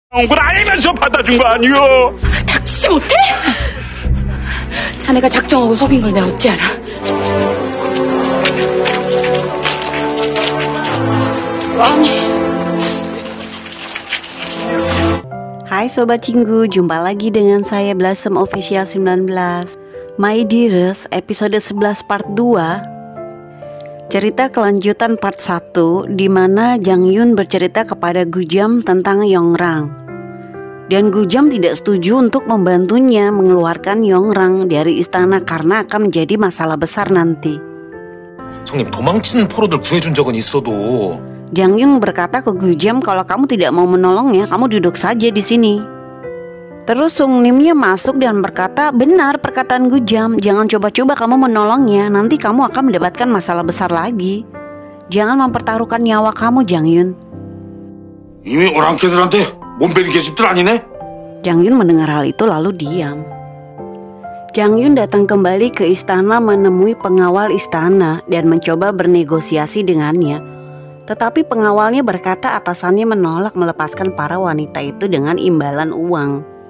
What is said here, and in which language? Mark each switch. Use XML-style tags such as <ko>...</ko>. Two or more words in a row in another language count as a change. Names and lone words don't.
<ko>걸 알면서 받아준 거 아니오? 닥치지 못해? 자네가 작정하고 속인 걸 내가 어찌 알아? 아니.</ko> <id>Hai Sobat Cinggu, jumpa lagi dengan saya Blossom Official 19. My Dearest, episode 11 part 2. Cerita kelanjutan part 1, di mana Jang Yun bercerita kepada Gujam tentang Yongrang. Dan Gujam tidak setuju untuk membantunya mengeluarkan Yongrang dari istana karena akan menjadi masalah besar nanti.</id> <ko>성님, 도망치는 포로들 구해준 적은 있어도.</ko> <id>Jang Yun berkata ke Gujam kalau kamu tidak mau menolongnya, kamu duduk saja di sini. Terus Sung Nimnya masuk dan berkata, benar perkataan Gujam, jangan coba-coba kamu menolongnya, nanti kamu akan mendapatkan masalah besar lagi. Jangan mempertaruhkan nyawa kamu, Jang Yun.</id> <ko>이미 오랑캐들한테 몸빼는 계집들 아니네?</ko> <id>Jang Yun mendengar hal itu lalu diam. Jang Yun datang kembali ke istana menemui pengawal istana dan mencoba bernegosiasi dengannya. Tetapi pengawalnya berkata atasannya menolak melepaskan para wanita itu dengan imbalan uang.</id>